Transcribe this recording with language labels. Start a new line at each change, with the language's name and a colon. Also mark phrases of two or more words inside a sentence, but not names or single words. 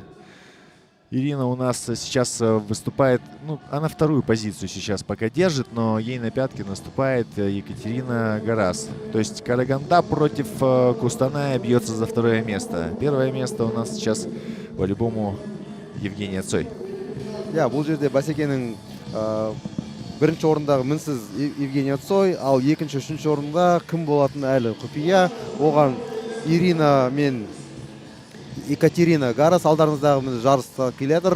Russian: Ирина у нас сейчас выступает, ну, она вторую позицию сейчас пока держит, но ей на пятки наступает Екатерина Гарас. То есть Караганда против Кустаная бьется за 2 место. 1 место у нас сейчас по-любому Евгения Цой.
Kazakh: Бұл жерде бәсекенің бірінші орындағы мінсіз Евгения Цой, ал екінші, үшінші орында кім болатын әлі құпия. Оған Ирина мен Екатерина Гарас алдарыңыздағы жарысқа келедір.